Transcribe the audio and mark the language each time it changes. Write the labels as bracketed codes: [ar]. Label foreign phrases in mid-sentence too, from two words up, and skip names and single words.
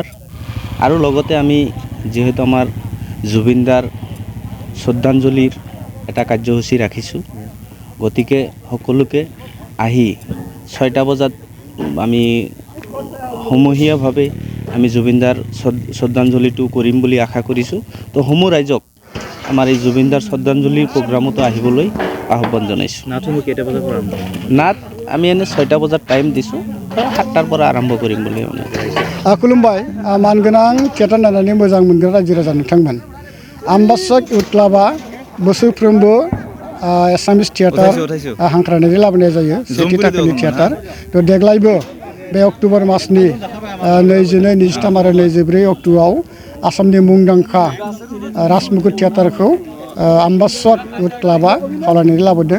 [as] আৰু লগতে আমি যিহেতু আমাৰ জুবিনদাৰ শ্ৰদ্ধাঞ্জলিৰ এটা কাৰ্যসূচী ৰাখিছোঁ, গতিকে সকলোকে আহি 6টা বজাত আমি সমূহীয়াভাৱে আমি জুবিনদাৰ শ্ৰদ্ধাঞ্জলিটো কৰিম বুলি আশা কৰিছোঁ। তো সমূহ ৰাইজক আমাৰ এই জুবিনদাৰ শ্ৰদ্ধাঞ্জলিৰ প্ৰগ্ৰামতো আহিবলৈ আহ্বান জনাইছোঁ। নাটসমূহ কেইটা বজাৰ পৰা আৰম্ভ? নাট আমি এনে 6টা বজাত টাইম দিছোঁ, 7টাৰ পৰা আৰম্ভ কৰিম বুলি মানে। [brx] खुलुमबाय मानगोनां थियेटार नायनानै मोजां मोनग्रा रायजो राजा नोंथांमोन। आम्बाचक इउथ क्लाबा बोसोरफ्रोमबो [en] Assamese theatre [brx] हांख्रायनानै लाबोनाय जायो, 7थि थाखोनि थियेटार। तो देग्लायबो बे अक्ट'बर मासनि 22, 23 आरो 24 अक्ट'आव आसामनि मुंदांखा राजमकुट थियेटारखौ आम्बाचक इउथ क्लाबा खावलायनानै लाबोदों।